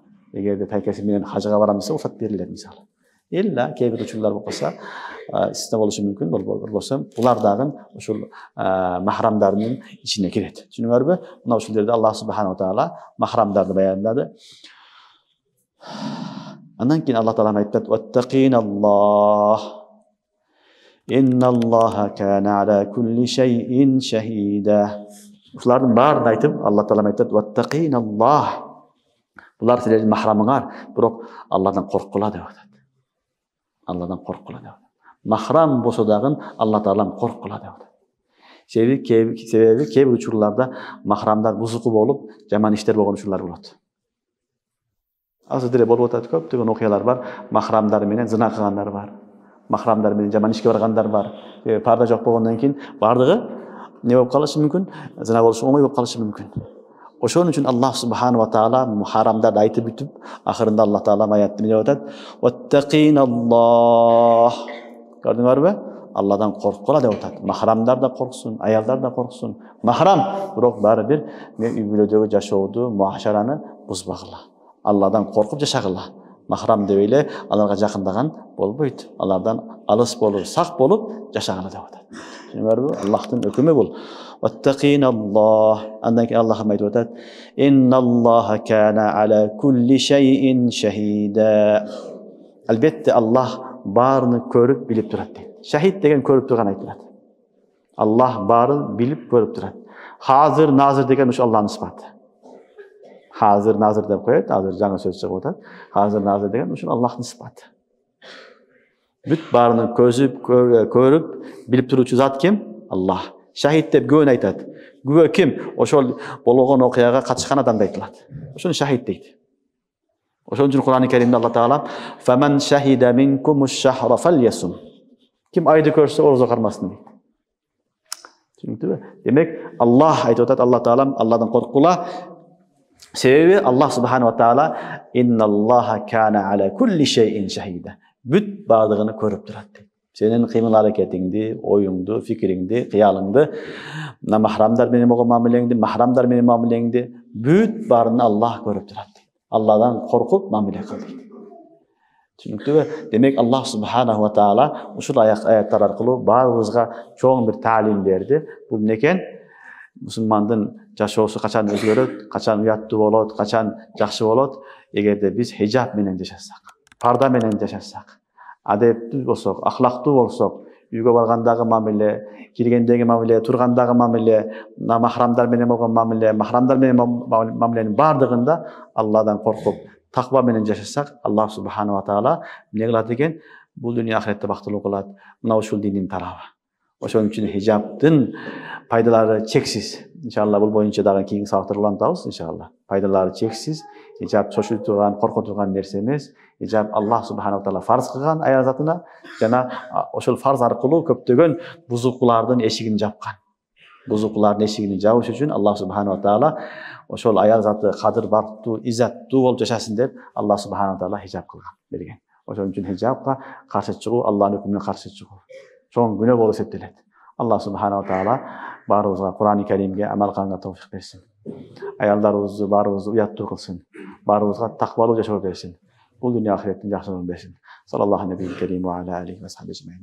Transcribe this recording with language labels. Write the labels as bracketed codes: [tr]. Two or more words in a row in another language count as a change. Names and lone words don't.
[ky] Эгерде тайкеси менен хажыга барам десе, уруксат берилет мисалы. Элла кээ бир учурлар болсо, истина болушу мүмкүн, болбосо, булар дагы ушул махрамдардын ичине кирет. Түшүнүңөрбү? Мына ушул жерде [ar] الله سبحانه تعالى [ky] махрамдарды баяндады. Андан кийин Аллах таала айтат: "Ваттақиналлах. [ar] إن الله كان على كل شيء شهيدا." [ky] Ушулардын баарын айтып, Аллах таала айтат: "Ваттақиналлах." Булар силердин махрамыңар, бирок Алладан корккула деп атат. Алладан корккула деп атат. Махрам болсо дагы Алла таалам корккула деп атат. Себеби кээ бир учурларда махрамдар бузуку болуп, жаман иштер болгон учурлар болот. Азыр деле болуп атат, көптөгөн окуялар бар. Махрамдар менен зына кылгандар бар. Махрамдар менен жаман ишке баргандар бар. Парда жок болгондон кийин бардыгы не болуп калышы мүмкүн? Зына болушу оңой болуп калышы мүмкүн. Ошон үчүн [ar] الله سبحانه وتعالى [ky] мухарамдарды айтып бүтүп, ахырында Аллах таала аятты деп атат: "Ваттақиналлах". Көрдүңөрбү? Алладан корккула деп атат. Махрамдар да корксун, аялдар да корксун. Махрам, бирок баары бир үй бүлөдөгү жашооду, муашараны бузбагыла. Алладан коркуп жашагыла. Махрам деп эле аларга жакындаган болбойт. Алардан алыс болуп, сак болуп жашагыла деп атат. Түшүнүңөрбү? Аллахтын өкүмү бул. Ваттақиналлах. Андан кийин Аллах айтып атат: [ar] "إن الله كان على كل شيء شهيدا". [ky] Албетте Аллах баарын көрүп, билип турат дейт. Шахид деген көрүп турган айтылат. Аллах баарын билип, көрүп турат. Hazır, nazır деген ушу Аллахтын сыпаты. Hazır, nazır деп коет, азыр жаңы сөз чыгып атат. Hazır, nazır деген ушу Аллахтын сыпаты. Бүт баарыны көрүп, билип туручу зат ким? Аллах. Шахид деп күбөнү айтат. Күбө ким? Ошол болгон окуяга катышкан адамды айтылат. Ошону шахид дейт. Ошон үчүн Кур'ан-ы Каримде Аллах Таала [ar] "فمن شهد منكم الشهر فليصمه". [ky] Ким айды көрсө орозо кармасын дейт. Түшүнүктүбү? Демек, Аллах айтып атат, Аллах Таала Алладан корккула. Себеби [ar] الله سبحانه وتعالى "إن الله كان على كل شيء شهيدا". [ky] Бүт бардыгын көрүп турат дейт. Сенин кыймыл аракетиңди, оюңду, фикириңди, кыялыңды, махрамдар менен болгон мамилеңди, махрамдар менен мамилеңди бүт баарын Аллах көрүп турат дейт. Алладан коркуп мамиле кыл дейт. Түшүнүктүбү? Демек [ar] الله سبحانه وتعالى [ky] ушул аяттар аркылуу баарыбызга чоң бир таалим берди. Бул эмне экен? Мусулмандын жашоосу качан өзгөрөт, качан уяттуу болот, качан жакшы болот, эгерде биз хижаб менен жашасак, парда менен жашасак, адептүү болсок, ахлактуу болсок, үйгө баргандагы мамиле, киргендеги мамиле, тургандагы мамиле, махрамдар менен болгон мамиле, махрамдар менен мамиленин бардыгында Алладан коркуп, таква менен жашасак, [ar] الله سبحانه وتعالى [ky] эмне кылат экен? Бул дүйнө ахиретте бактылуу кылат. Мына ушул диндин тарабы. Ошон үчүн хижабтын пайдалары чексиз. Иншалла бул боюнча дагы кийинки сабактарда улантабыз, иншалла. Пайдалары чексиз. Хижаб чочутурган, коркутурган нерсе эмес. Хижаб [ar] الله سبحانه وتعالى [ky] фарз кылган аял затына жана ошол фарз аркылуу көптөгөн бузукулардын эшигин жапкан. Бузукулардын эшигин жабыш үчүн [ar] الله سبحانه وتعالى [ky] ошол аял заты кадыр бактуу, иззаттуу болуп жашасын деп [ar] الله سبحانه وتعالى [ky] хижаб кылган, берген. Ошон үчүн хижабка каршы чыгуу, Аллахтын өкүмүнө каршы чыгуу чоң күнөө болуп эсептелет. [ar] الله سبحانه وتعالى [ky] баарыбызга Кур'ан-ы Каримге амал кылганга товфик берсин. Аялдарыбызды баарыбызды уяттуу кылсын. Баарыбызга таквалуу жашоо берсин. Бул дүйнө ахиреттин жакшылыгын берсин. [ar] صلى الله عليه وعلى عليه وصحبه